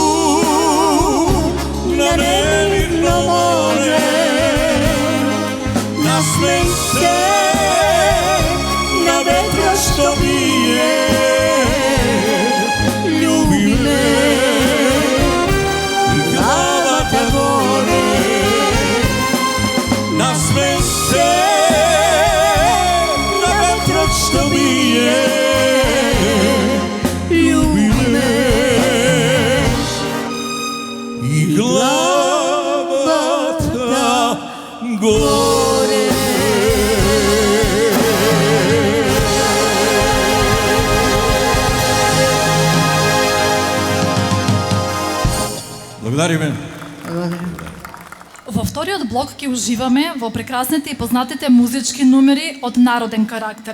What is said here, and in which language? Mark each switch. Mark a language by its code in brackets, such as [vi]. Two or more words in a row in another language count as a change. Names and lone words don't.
[sr] na nemirno more, nasmej se na vetru što bije, ljubi me i glava te gore, nasmej se na vetru što bije, ljubi me i glava te gore. [mk] Благодарим. Во вториот блок ќе уживаме во прекрасните и познатите музички numери од народен карактер.